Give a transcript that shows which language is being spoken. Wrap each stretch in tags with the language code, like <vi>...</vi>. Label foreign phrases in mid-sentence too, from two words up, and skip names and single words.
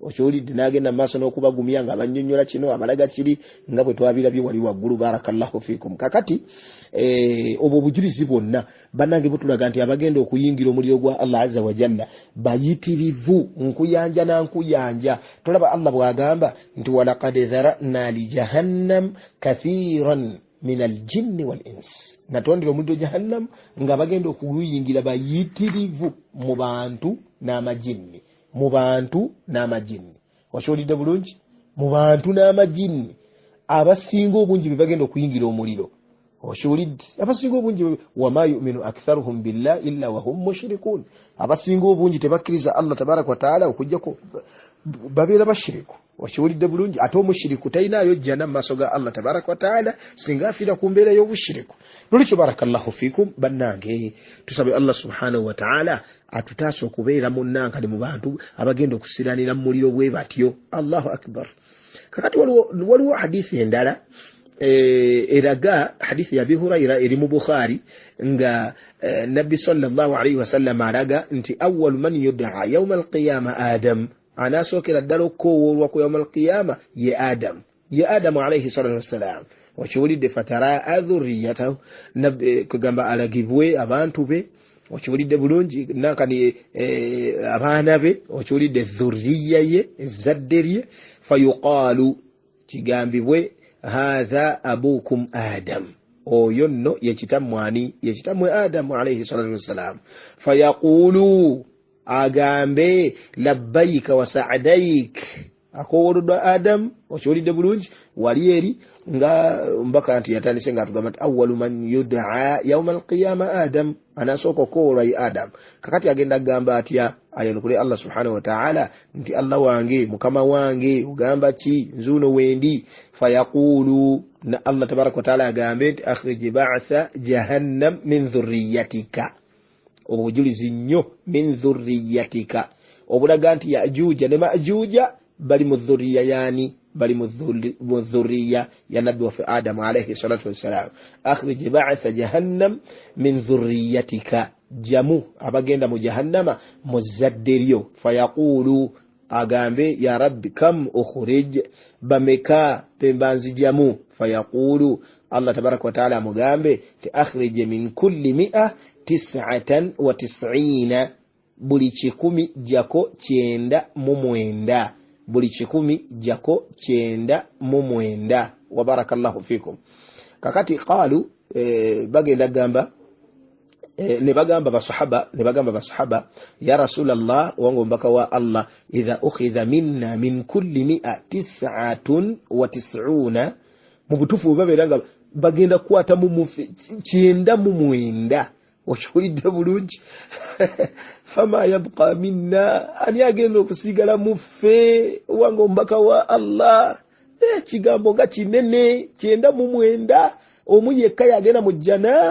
<lg>okyolidde n'agenda maaso n'okubagumya nga abannyonnyola kino abalaga kiri nga bwe twabirabye wali waggulu</lg> <ar>بارك الله فيكم.</ar> <lg>Kakati obwo obujulizi bwonna bannange butulaga nti abagenda okuyingira omuliro gwa</lg> <ar>الله عز وجل</ar> <lg>bayitirivu nkuyanja na nkuyanja. Tolaba Allah bw'agamba nti</lg> <ar>ولقد ذرأنا لجهنم كثيرا من الجن والإنس,</ar> <lg>natondera omuliro jahannam nga bagenda okuyingira bayitirivu mu bantu n'amajinni, mu bantu n'amajinni. Wakyolidde bulungi? Mu bantu n'amajinni abasinga obungi be bagenda okuyingira omuliro. Wakyolidde? Abasinga obungi</lg> <ar>وما يؤمن أكثرهم بالله إلا وهم مشركون,</ar> <lg>abasinga obungi tebakkiriza</lg> <ar>الله تبارك وتعالى</ar> <lg>okujjako babeera bashiriku. Wakyolidde bulungi? Ate omushiriku talinayo jjana mu maaso ga</lg> <ar>الله تبارك وتعالى</ar> <lg>singa afiira ku mbeera y'obushiriku. Nolikyo</lg> <ar>بارك الله فيكم</ar> <lg>bannange, tusabe</lg> <ar>الله سبحانه وتعالى</ar> <lg>atutaase okubeera munnankani mu bantu abagenda okusiranira mu muliro bwe batyo.</lg> <ar>الله أكبر.</ar> <lg>Kakati waliwo hadithi endala eraga, hadithi ya Abi Hurayra eri mu Bukhari nga Nabbi</lg> <ar>صلى الله عليه وسلم</ar> <lg>alaga nti</lg> <ar>أول من يدعى يوم القيامة</ar> <lg>Adam, anasookera ddala okukowoolwa ku</lg> <ar>يوم القيامة</ar> <lg>ye Adam</lg> <ar>عليه الصلاة والسلام.</ar> <lg>Wakiwulidde</lg> <ar>فترى ذريته,</ar> <lg>kugamba alagibwe abantu be. Wakiwulidde bulungi? Nankani abaana be. Wakiwulidde dhurriya ye, ezzadde lye. Fayuqaalu, kigambibwe</lg> <ar>هذا أبوكم</ar> <lg>Adam, oyo nno yekitammwe ani? Yekitammwe Adamu</lg> <ar>عليه الصلاة والسلام.</ar> <lg>Fayaqulu, agambe</lg> <ar>لبيك وسعديك,</ar> <lg>akowolodwa Adam. Wakiwulidde bulungi? Wali eri nga mbaka nti yatandise nga atugamba nti</lg> <ar>أول من يدعى يوم القيامة</ar> <lg>Adam, anasooka okowolwa ye Adam. Kakati agenda agamba atya? Ayanukule</lg> <ar>الله سبحانه وتعالى</ar> <lg>nti Allah wange, mukama wange, ugamba ki? Nzuno wendi.</lg> <ar>Fayaqulu, na الله تبارك وتعالى</ar> <lg>agambe nti</lg> <ar>أخرج بعث جهنم من ذريتك.</ar> <lg>Obujulizi nnyo,</lg> <ar>من ذريتك,</ar> <lg>obulaga nti Ya'juja ne Ma'juja bali mu dhurriya yani, bali mu dhurriya ya nabbi wa Adam</lg> <ar>عليه الصلاة والسلام. أخرج بعث جهنم من ذريتك,</ar> <lg>jamu abagenda mu jahannama mu zadde lyo. Fayaqulu, agambe</lg> <ar>يا رب كم أخرج,</ar> <lg>bameka pembanzi jamu. Fayaqulu,</lg> <ar>الله تبارك وتعالى</ar> <lg>mugambe ti</lg> <ar>أخرج من كل</ar> <lg>199, buli 10 jako 900, buli 10 jako 900.</lg> <ar>وبارك الله فيكم.</ar> <lg>Kakati qalu, bagenda gamba ne bagamba basahaba</lg> <ar>يا رسول الله,</ar> <lg>wango mbaka wa Allah,</lg> <ar>إذا أخذ منا من كل</ar> <lg>199, mu butufu babeeranga bagenda kukwata mu 900. Wakiwulidde bulungi?</lg> <ar>فما يبقى منا,</ar> <lg>ani agenda okusigala mu ffe wango mbaka wa Allah? Kigambo nga kinene, 900, omu yekka yagenda mu jjana.</lg>